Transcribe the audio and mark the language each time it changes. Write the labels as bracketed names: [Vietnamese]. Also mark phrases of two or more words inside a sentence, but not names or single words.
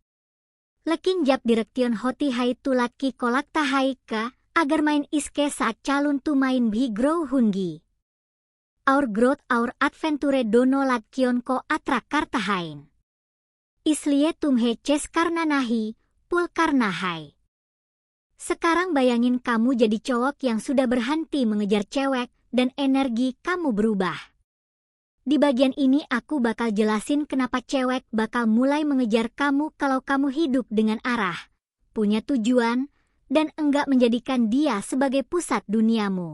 [Hindi] लेकिन जब डायरेक्शन होती है तो लड़की को लगता है कि अगर मैं इसके साथ चलूं तो मैं भी ग्रो होंगी। और ग्रोथ और एडवेंचर दोनों लड़कियों को अट्रैक्ट करता है। इसलिए तुम्हें चेस करना नहीं, pull karena hai. [Indonesian] Sekarang bayangin kamu jadi cowok yang sudah berhenti mengejar cewek dan energi kamu berubah. Di bagian ini aku bakal jelasin kenapa cewek bakal mulai mengejar kamu kalau kamu hidup dengan arah, punya tujuan, dan enggak menjadikan dia sebagai pusat duniamu.